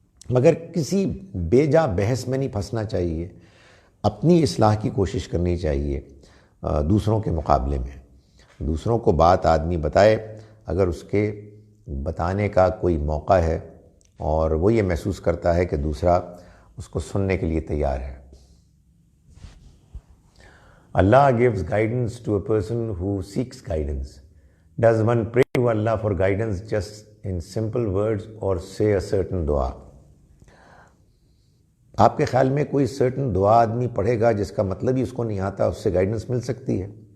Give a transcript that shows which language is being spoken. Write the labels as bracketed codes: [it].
[ur] مگر کسی بے جا بحث میں نہیں پھنسنا چاہیے، اپنی اصلاح کی کوشش کرنی چاہیے دوسروں کے مقابلے میں. دوسروں کو بات آدمی بتائے اگر اس کے بتانے کا کوئی موقع ہے اور وہ یہ محسوس کرتا ہے کہ دوسرا اس کو سننے کے لیے تیار ہے. [en] Allah gives guidance to a person who seeks guidance. Does one pray to Allah for guidance just in simple words or say a certain dua. [ur] آپ کے خیال میں کوئی سرٹن دعا آدمی پڑھے گا جس کا مطلب ہی اس کو نہیں آتا، اس سے گائیڈنس مل سکتی ہے؟